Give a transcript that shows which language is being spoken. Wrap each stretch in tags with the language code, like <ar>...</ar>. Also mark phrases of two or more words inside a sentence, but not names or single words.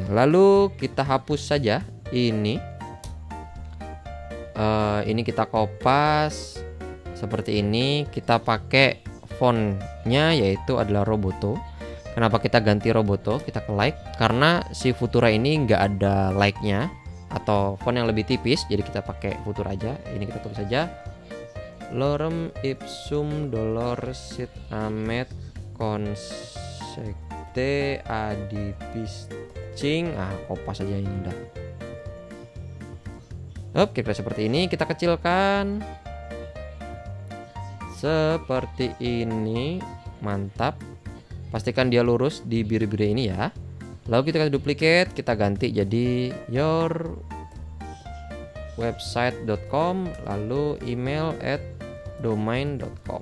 <id>Lalu kita hapus saja ini. Ini kita kopas seperti ini. Kita pakai fontnya yaitu adalah Roboto. Kenapa kita ganti Roboto? Kita ke like karena si Futura ini nggak ada like-nya atau font yang lebih tipis. Jadi kita pakai Futura aja. Ini kita tulis saja</id> <la>Lorem ipsum dolor sit amet consecte adipiscing.</la> <id>Kopas aja ini udah. Kira-kira seperti ini. Kita kecilkan. seperti ini. Mantap. Pastikan dia lurus di biru-biru ini ya. Lalu kita duplicate, kita ganti jadi yourwebsite.com, lalu email@domain.com.</id>